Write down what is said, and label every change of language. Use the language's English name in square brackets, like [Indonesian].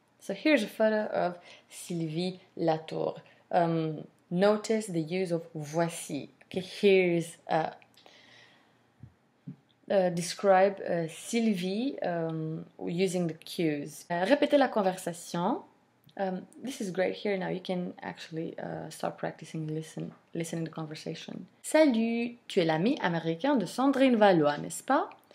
[English] So here's a photo of Sylvie Latour. Notice the use of voici. Okay, here's describe Sylvie using the cues. [French] Répétez la conversation. [English] This is great here now. You can actually start practicing listening to the conversation. [French] Salut, tu es l'ami américain de Sandrine Valois, n'est-ce pas?